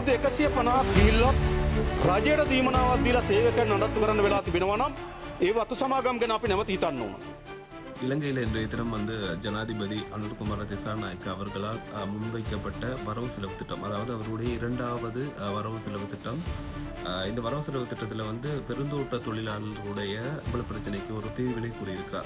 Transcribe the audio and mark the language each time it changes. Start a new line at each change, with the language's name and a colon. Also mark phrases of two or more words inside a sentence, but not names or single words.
Sinhala: අවුරුදු 150ක් ගිහිල්ලා රජයට දීමනාවක් දීලා සේවකයන් නඩත්තු කරන්න වෙලා තිබෙනවා නම් ඒ වතු සමාගම් ගැන අපි නැවත හිතන්න ඕන.
Tamil: இலங்கையில் இன்றைய தினம் ஜனாதிபதி அனுர்குமார திசாநாயக்க அவர்களால் முன்வைக்கப்பட்ட வரவு செலவு திட்டம், அதாவது அவருடைய இரண்டாவது வரவு செலவு திட்டம். இந்த வரவு செலவு திட்டத்தில் பெருந்தோட்ட தொழிலாளர்களுடைய சம்பள பிரச்சனைக்கு ஒரு தீர்வினை கூறியிருக்கிறார்.